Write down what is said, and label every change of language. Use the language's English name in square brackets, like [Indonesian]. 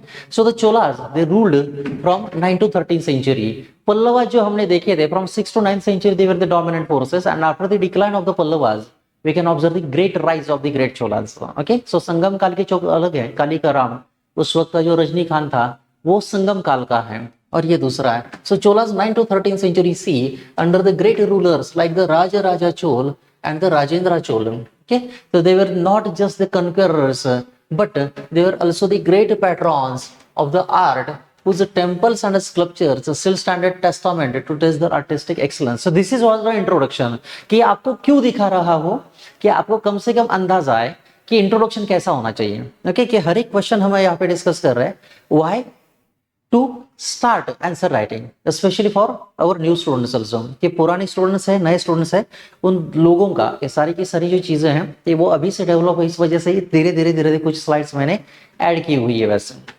[English] So the Cholas they ruled from 9 to 13 century. Pallava [Hindi] जो हमने देखे थे [English] From 6 to 9 century they were the dominant forces, and after the decline of the Pallavas we can observe the great rise of the great cholas। [Hindi] okay, so संगम काल के चौक अलग है, काली का राम, उस वक्त का जो रजनी खान था वो संगम काल का है, और ये दूसरा है। [English] so cholas 9 to 13 century C under the great rulers like the Raja Chol and the Rajendra Chol। okay, so they were not just the conquerors but they were also the great patrons of the art, whose temples and sculptures still stand at testament to test their artistic excellence। so this is was the introduction, [Hindi] कि आपको क्यों दिखा रहा हो कि आपको कम से कम अंदाजा आए कि इंट्रोडक्शन कैसा होना चाहिए। ओके, कि हर एक क्वेश्चन हम यहाँ पे डिस्कस कर रहे हैं, [English] why to start answer writing specially for our new students also, [Hindi] कि पुराने स्टूडेंट्स है, नए स्टूडेंट्स है, उन लोगों का ये सारी की सारी जो चीजें हैं ये वो अभी से डेवलप हो, इस वजह से ही धीरे धीरे कुछ स्लाइड्स मैंने ऐड की हुई है वैसे।